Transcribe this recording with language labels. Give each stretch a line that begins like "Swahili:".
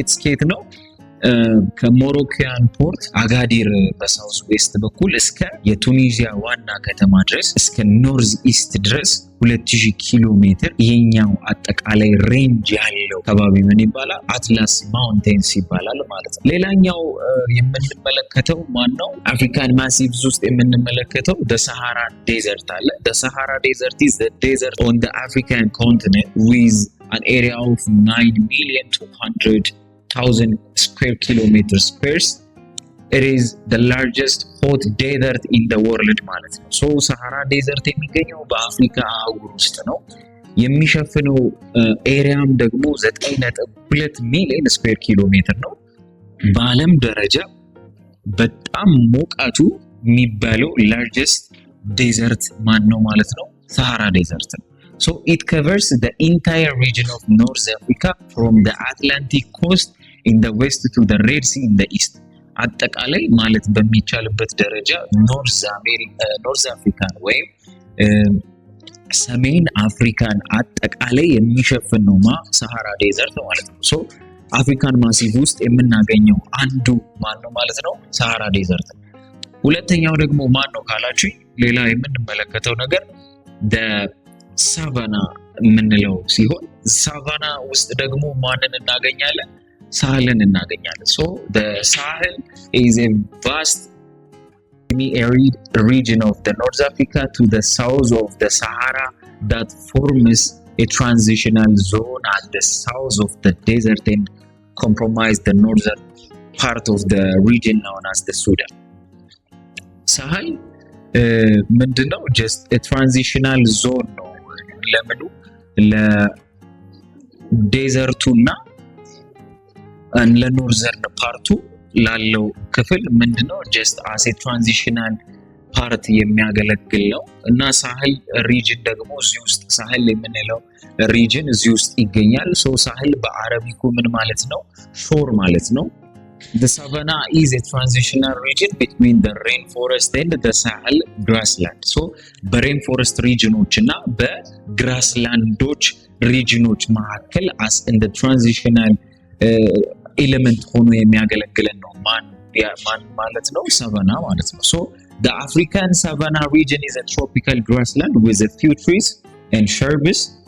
Amharic: ኬት ነው ከሞሮኮያን ፖርት አጋዲር በሳውዝ ዌስት በኩል እስከ የቱኒዚያ ዋና ከተማ ድረስ እስከ ኖርዝ ኢስት ድረስ 2000 ኪሎ ሜትር ይሄኛው አጠቃላይ ሬንጅ ያለው ከባቢ ምን ይባላል? አትላስ ማውንቴንስ ይባላል ማለት ነው። ሌላኛው የምንመለከተው ማነው? አፍሪካን ማሲቭስ ውስጥ የምንመለከተው the ዴዘርት አለ።
English: the Sahara Desert is the desert on the African continent with an area of 9,200,000 square kilometers squares. It is the largest hot desert in the world
Amharic: ማለት ነው። ሶ ሰሃራ ዴዘርት የሚገኘው በአፍሪካ አህጉር ውስጥ ነው። የሚሸፍነው ኤሪያም ደግሞ 9.2 ሚሊዮን ስኩዌር ኪሎ ሜትር ነው። በዓለም ደረጃ በጣም ሞቃቱ የሚባለው
English: largest desert
Amharic: ማን ነው ማለት ነው? ሰሃራ ዴዘርት ነው።
English: So it covers the entire region of North Africa from the Atlantic coast in the west to the Red Sea in the east.
Amharic: አጠቃላይ ማለት በሚቻልበት ደረጃ ኖርዝ አፍሪካን ወይም ሰሜን አፍሪካን አጠቃላይ የሚሸፍን ነው ሰሃራ ዴዘርት ማለት ነው። ሶ አፍሪካን ማሲቭ ውስጥ የምናገኘው አንዱ ማን ነው ማለት ነው? ሰሃራ ዴዘርት። ሁለተኛው ደግሞ ማን ነው ካላችሁ ሌላ የምንመለከተው ነገር ሳቫና የምንለው ሲሆን ሳቫና ውስጥ ደግሞ ማንን እናገኛለን? ሳህልን እናገኛለን።
English: So the Sahel is a vast semi-arid region of the North Africa to the south of the Sahara that forms a transitional zone at the south of the desert and comprise the northern part of the region known as the Sudan.
Amharic: ሳህል ምንድነው?
English: just a transitional zone
Amharic: ነው ለምኑ ለዴዘርቱና ለኖርዘርን ፓርቱ ላለው ክፍል ምንድነው?
English: just as a transitional part
Amharic: የሚያገለግል ነው እና ሳህል ሪጅን ደግሞ እዚህ ውስጥ ሳህል የምንለው ሪጅን እዚህ ውስጥ ይገኛል። ሶ ሳህል በአረቢኩ ምን ማለት ነው? ሾር ማለት ነው።
English: The savanna is a transitional region between the rainforest and the Sahel grassland.
Amharic: So በሬንፎረስት ሪጅኖች እና በግራስላንዶች ሪጅኖች መካከል
English: as in the transitional element
Amharic: ሆኖ የሚያገለግለን ነው ማን ማለት ነው? ሳቫና ማለት ነው።
English: So the African savanna region is a tropical grassland with a few trees and shrubs.